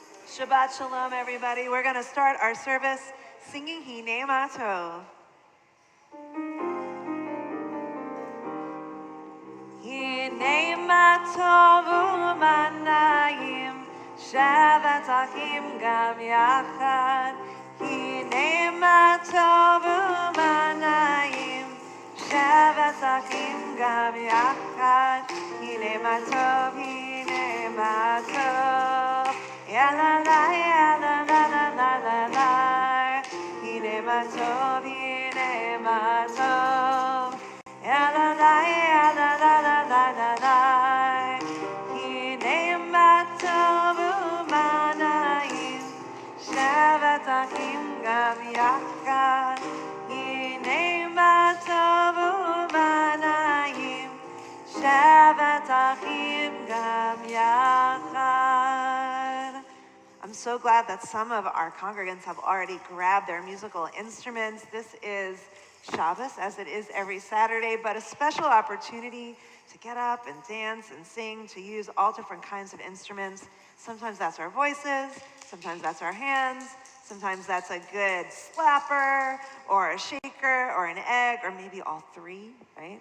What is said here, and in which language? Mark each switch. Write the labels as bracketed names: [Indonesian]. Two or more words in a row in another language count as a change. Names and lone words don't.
[Hebrew] שבת שלום, [English] everybody. We're going to start our service singing Hine Ma Tov. [Hebrew] הנה מה טוב ומה נעים, שבת אחים גם יחד. הנה מה טוב ומה נעים, שבת אחים גם יחד. הנה מה טוב, הנה מה טוב. Ya la la ya la la la la la la. הנה מה טוב, הנה מה טוב. Ya la la ya la la la la la la. הנה מה טוב ומה נעים, שבת אחים גם יחד. הנה מה טוב ומה נעים, שבת אחים גם יחד. [English] I'm so glad that some of our congregants have already grabbed their musical instruments. This is Shabbos, as it is every Saturday, but a special opportunity to get up and dance and sing, to use all different kinds of instruments. Sometimes that's our voices, sometimes that's our hands, sometimes that's a good slapper or a shaker or an egg or maybe all three, right?